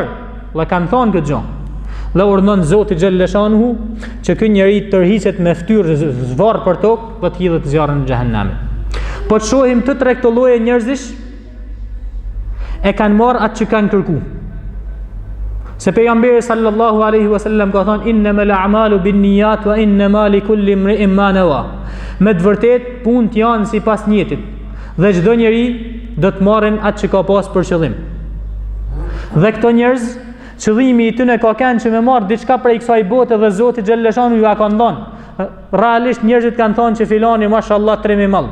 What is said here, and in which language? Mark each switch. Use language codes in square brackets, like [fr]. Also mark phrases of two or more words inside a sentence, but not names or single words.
[sq] Dhe kanë thonë këtë gjë. Dhe urdhon Zoti xhalleshanu që ky njeri të tërhiqet me fytyrë zvarr për tokë dhe të hidhet në zjarrin e xhehenamit. Po të shohim të tre këto lloje njerëzish e kanë marrë atë që kanë kërku. Se pejgamberi [ar] صلى الله عليه وسلم [sq] ka thënë: [ar] "إنما الأعمال بالنيات وإنما لكل امرئ ما نوى." [sq] Me të vërtetë punët janë sipas niyetit dhe çdo njeri do të marrin atë që ka pas për qëllim. Dhe këto njerëz, qëllimi i tyre ka qenë që me marr diçka prej kësaj bote dhe Zoti xhalleshanu ju ka dhënë. Realisht njerëzit kanë thënë që filani mashallah tremi mall.